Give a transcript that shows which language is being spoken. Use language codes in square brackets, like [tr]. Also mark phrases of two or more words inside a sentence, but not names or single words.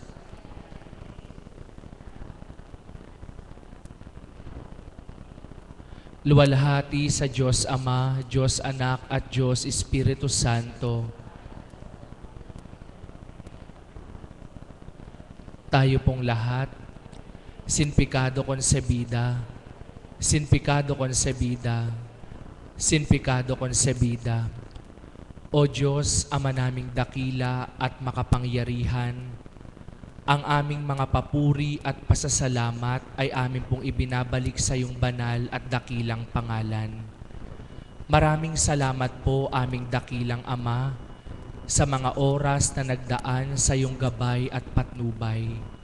[tl] Luwalhati sa Diyos Ama, Diyos Anak at Diyos Espiritu Santo. Tayo pong lahat, [es] sin pecado concebida, sin pecado concebida, sin pecado concebida. [tl] O Diyos, Ama naming dakila at makapangyarihan, ang aming mga papuri at pasasalamat ay amin pong ibinabalik sa iyong banal at dakilang pangalan. Maraming salamat po aming dakilang Ama sa mga oras na nagdaan sa iyong gabay at patnubay.